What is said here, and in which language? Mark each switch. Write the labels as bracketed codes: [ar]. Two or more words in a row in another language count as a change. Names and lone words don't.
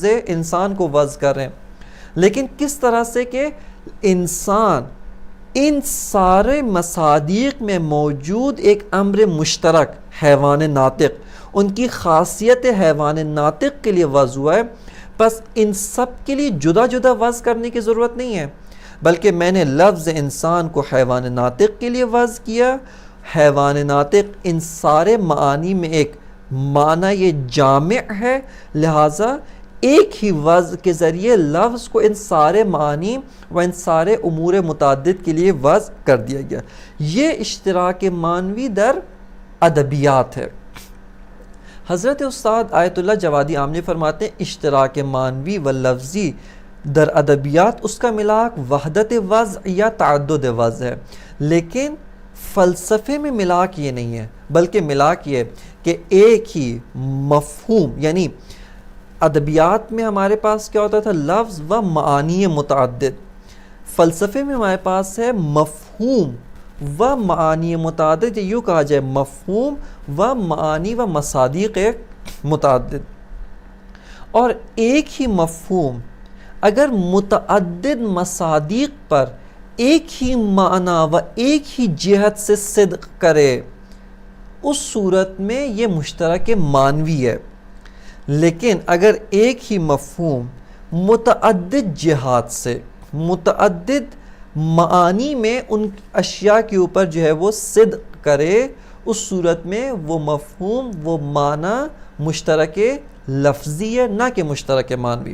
[ur] انسان کو وضع کریں، لیکن کس طرح سے کہ انسان ان سارے مصادیق میں موجود ایک امر مشترک حیوان ناطق، ان کی خاصیت حیوان ناطق کے لیے وضع ہوا ہے، بس ان سب کے لیے جدا جدا وضع کرنے کی ضرورت نہیں ہے، بلکہ میں نے لفظ انسان کو حیوان ناطق کے لیے وضع کیا، حیوان ناطق ان سارے معانی میں ایک معنی یہ جامع ہے، لہٰذا ایک ہی وضع کے ذریعے لفظ کو ان سارے معانی و ان سارے امور متعدد کے لیے وضع کر دیا گیا۔ یہ اشتراک معنوی در ادبیات ہے۔ حضرت استاد آیت اللہ جوادی آملی فرماتے ہیں اشتراک معنوی و لفظی در ادبیات اس کا ملاک وحدت وضع یا تعدد وضع ہے، لیکن فلسفے میں ملاک یہ نہیں ہے، بلکہ ملاک یہ کہ ایک ہی مفہوم، یعنی ادبیات میں ہمارے پاس کیا ہوتا تھا؟ لفظ و معانی متعدد. فلسفے میں ہمارے پاس ہے مفہوم و معانی متعدد، یوں کہا جائے مفہوم و معانی و مصادیق متعدد. اور ایک ہی مفہوم اگر متعدد مصادیق پر ایک ہی معنی و ایک ہی جہت سے صدق کرے، اس صورت میں یہ مشترک معنوی ہے. لیکن اگر ایک ہی مفہوم متعدد جہات سے متعدد معانی میں ان اشیاء کے اوپر جو ہے وہ صدق کرے، اس صورت میں وہ مفہوم وہ معنی مشترک لفظی ہے، نہ کہ مشترک معنوی.